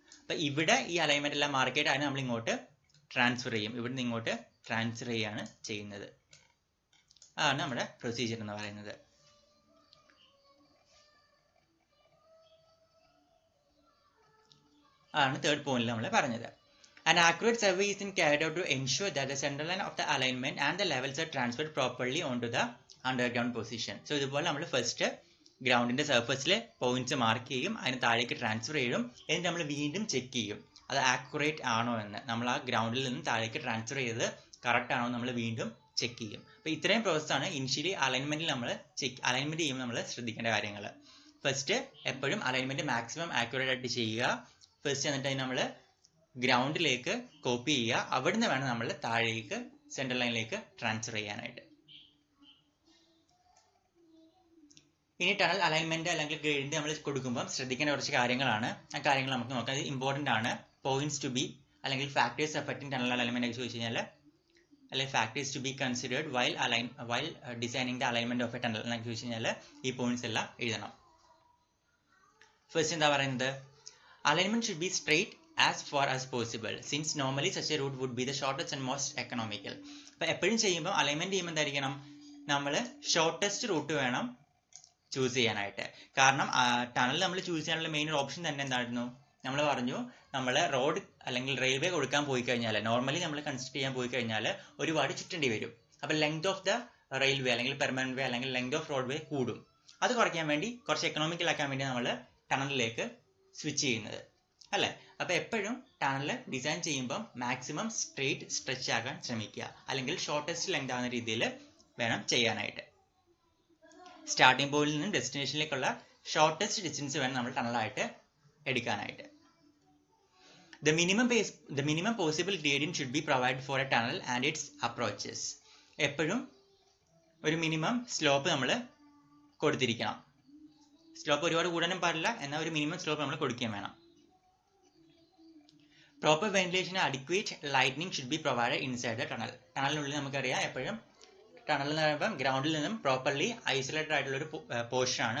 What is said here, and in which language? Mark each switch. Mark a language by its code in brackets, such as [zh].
[ml] അപ്പോൾ ഇവിടെ ഈ അലൈൻമെന്റ് എല്ലാം മാർക്ക് ചെയ്തിട്ട് അതിനെ നമ്മൾ ഇങ്ങോട്ട് ട്രാൻസ്ഫർ ചെയ്യും. ഇവിടുന്ന് ഇങ്ങോട്ട് ട്രാൻസ്ഫർ ചെയ്യുകയാണ് ചെയ്യുന്നത്. അതാണ് നമ്മുടെ പ്രൊസീജിയർ എന്ന് പറയുന്നത്. അതാണ് തേർഡ് പോയിന്റിൽ നമ്മൾ പറഞ്ഞത്. [en] An accurate survey is carried out to ensure that the center line of the alignment and the levels are transferred properly onto the underground position. [ml] So ഇതുപോലെ നമ്മൾ ഫസ്റ്റ് ഗ്രൗണ്ടിന്റെ സർഫസിൽ പോയിന്റ്സ് മാർക്ക് ചെയ്യും, അതിന് താഴേക്ക് ട്രാൻസ്ഫർ ചെയ്യും, എന്നിട്ട് നമ്മൾ വീണ്ടും ചെക്ക് ചെയ്യും അത് ആക്യുറേറ്റ് ആണോ എന്ന്. നമ്മൾ ആ ഗ്രൗണ്ടിൽ നിന്ന് താഴേക്ക് ട്രാൻസ്ഫർ ചെയ്ത് കറക്റ്റ് ആണോ നമ്മൾ വീണ്ടും ചെക്ക് ചെയ്യും. അപ്പോൾ ഇത്രയും പ്രോസസ്സാണ് ഇനിഷ്യലി അലൈൻമെന്റിൽ നമ്മൾ അലൈൻമെന്റ് ചെയ്യുമ്പോൾ നമ്മൾ ശ്രദ്ധിക്കേണ്ട കാര്യങ്ങൾ. ഫസ്റ്റ് എപ്പോഴും അലൈൻമെന്റ് മാക്സിമം ആക്യുറേറ്റ് ആയിട്ട് ചെയ്യുക. ഫസ്റ്റ് എന്നിട്ട് അതിന് നമ്മൾ ഗ്രൗണ്ടിലേക്ക് കോപ്പി ചെയ്യുക, അവിടുന്ന് വേണം നമ്മൾ താഴേക്ക് സെൻട്രൽ ലൈനിലേക്ക് ട്രാൻസ്ഫർ ചെയ്യാനായിട്ട്. ഇനി ടണൽ അലൈൻമെന്റ് അല്ലെങ്കിൽ ഗ്രേഡിന്റെ നമ്മൾ കൊടുക്കുമ്പോൾ ശ്രദ്ധിക്കേണ്ട കുറച്ച് കാര്യങ്ങളാണ്. ആ കാര്യങ്ങൾ നമുക്ക് നോക്കാം. ഇത് ഇമ്പോർട്ടൻ്റ് ആണ്. [en] points to be അല്ലെങ്കിൽ factors affecting tunnel alignment [ml] ഒക്കെ ചോദിച്ചു കഴിഞ്ഞാൽ, അല്ലെങ്കിൽ [en] factors to be considered while designing the alignment of a tunnel [ml] എന്നൊക്കെ ചോദിച്ചു കഴിഞ്ഞാൽ ഈ പോയിന്റ്സ് എല്ലാം എഴുതണം. ഫസ്റ്റ് എന്താ പറയുന്നത്, [en] Alignment should be straight as far as possible since normally such a route would be the shortest and most economical. [ml] അപ്പോൾ എപ്പോഴും ചെയ്യുമ്പോൾ അലൈൻമെന്റ് ചെയ്യുമ്പോൾ എന്തായിരിക്കണം, നമ്മൾ ഷോർട്ടസ്റ്റ് റൂട്ട് വേണം ചൂസ് ചെയ്യാനായിട്ട്. കാരണം ടണൽ നമ്മൾ ചൂസ് ചെയ്യാനുള്ള മെയിൻ ഓപ്ഷൻ തന്നെ എന്തായിരുന്നു, നമ്മൾ പറഞ്ഞു നമ്മൾ റോഡ് അല്ലെങ്കിൽ റെയിൽവേ കൊടുക്കാൻ പോയി കഴിഞ്ഞാൽ, നോർമലി നമ്മൾ കൺസ്ട്രക്ട് ചെയ്യാൻ പോയി കഴിഞ്ഞാൽ ഒരുപാട് ചുറ്റേണ്ടി വരും. അപ്പോൾ [en] length of the railway [ml] അല്ലെങ്കിൽ പെർമനന്റ് വേ അല്ലെങ്കിൽ [en] length of road way [ml] കൂടും. അത് കുറയ്ക്കാൻ വേണ്ടി, കുറച്ച് എക്കണോമിക്കൽ ആക്കാൻ വേണ്ടി നമ്മൾ ടണലിലേക്ക് സ്വിച്ച് ചെയ്യുന്നത്. അല്ലേ? അപ്പോൾ എപ്പോഴും ടണൽ ഡിസൈൻ ചെയ്യുമ്പോൾ മാക്സിമം സ്ട്രെയിറ്റ് സ്ട്രെച്ച് ആകാൻ ശ്രമിക്കുക, അല്ലെങ്കിൽ ഷോർട്ടസ്റ്റ് ലെങ്ത് ആവുന്ന രീതിയിൽ വേണം ചെയ്യാനായിട്ട്. സ്റ്റാർട്ടിംഗ് പോയിന്റിൽ നിന്നും ഡെസ്റ്റിനേഷനിലേക്കുള്ള ഷോർട്ടസ്റ്റ് ഡിസ്റ്റൻസ് വേണം നമ്മൾ ടണലായിട്ട് എടുക്കാനായിട്ട്. [en] The minimum possible gradient should be provided for a tunnel and its approaches. [ml] എപ്പോഴും ഒരു മിനിമം സ്ലോപ്പ് നമ്മൾ കൊടുത്തിരിക്കണം. സ്ലോപ്പ് ഒരുപാട് കൂടാനും പാടില്ല, എന്നാൽ ഒരു മിനിമം സ്ലോപ്പ് നമ്മൾ കൊടുക്കുകയും വേണം. [en] Proper ventilation adequate lightning should be provided inside the tunnel. [ml] ടണലിനുള്ളിൽ നമുക്കറിയാം എപ്പോഴും ടണൽ എന്ന് പറയുമ്പോൾ ഗ്രൗണ്ടിൽ നിന്നും പ്രോപ്പർലി ഐസൊലേറ്റഡ് ആയിട്ടുള്ള ഒരു പോർഷനാണ്.